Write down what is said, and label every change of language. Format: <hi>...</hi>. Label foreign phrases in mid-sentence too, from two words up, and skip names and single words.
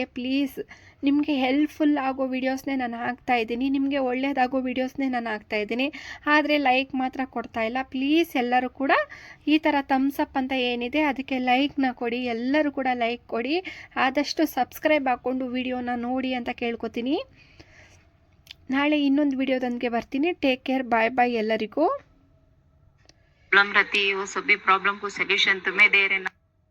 <kn>ಪ್ಲೀಸ್ ನಿಮಗೆ ಹೆಲ್ಪ್ಫುಲ್ ಆಗೋ ವೀಡಿಯೋಸ್ನೇ ನಾನು ಹಾಕ್ತಾಯಿದ್ದೀನಿ, ನಿಮಗೆ ಒಳ್ಳೆಯದಾಗೋ ವೀಡಿಯೋಸ್ನೇ ನಾನು ಹಾಕ್ತಾಯಿದ್ದೀನಿ, ಆದರೆ ಲೈಕ್ ಮಾತ್ರ ಕೊಡ್ತಾಯಿಲ್ಲ. ಪ್ಲೀಸ್ ಎಲ್ಲರೂ ಕೂಡ ಈ ಥರ ಥಮ್ಸಪ್ ಅಂತ ಏನಿದೆ ಅದಕ್ಕೆ ಲೈಕ್ನ ಕೊಡಿ, ಎಲ್ಲರೂ ಕೂಡ ಲೈಕ್ ಕೊಡಿ. ಆದಷ್ಟು ಸಬ್ಸ್ಕ್ರೈಬ್ ಹಾಕ್ಕೊಂಡು ವಿಡಿಯೋನ ನೋಡಿ ಅಂತ ಕೇಳ್ಕೊತೀನಿ. ನಾಳೆ ಇನ್ನೊಂದು ವಿಡಿಯೋದೊಂದಿಗೆ ಬರ್ತೀನಿ.</kn> <en>take care, ಬಾಯ್ ಎಲ್ಲರಿಗೂ.</en> <hi>प्रॉब्लम रहती है, वो सभी प्रॉब्लम को सोल्यूशन तुम्हें दे रहे ना।</hi>